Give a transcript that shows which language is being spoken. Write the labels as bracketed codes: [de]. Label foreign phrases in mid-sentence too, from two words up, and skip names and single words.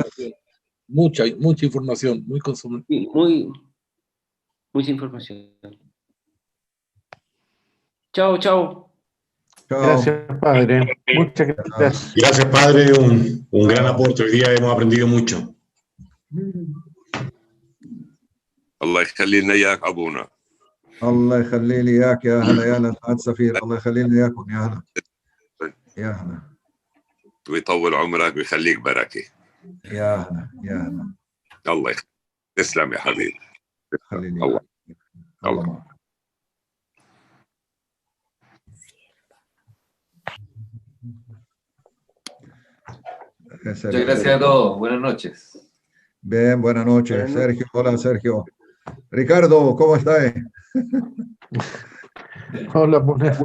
[es] Mucha información, muy consumida. Mucha información. Chao, chao. Chao. Gracias, padre. Muchas gracias. Gracias, padre. Un gran aporte. Hoy día hemos aprendido mucho. [ar] الله يخلي لنا اياك ابونا. الله يخلي لي اياك يا هلا يا هلا الحاج سفير. الله يخلي لنا اياكم يا هلا. يا هلا. ويطول عمرك ويخليك بركه. يا هلا يا هلا. الله يخليك. تسلم يا حبيبي. خليني الله. الله معك. [es] Muchas gracias a todos. Buenas noches. Bien, buenas noches. Sergio, hola Sergio. Ricardo, ¿cómo estás? Hola, buenas.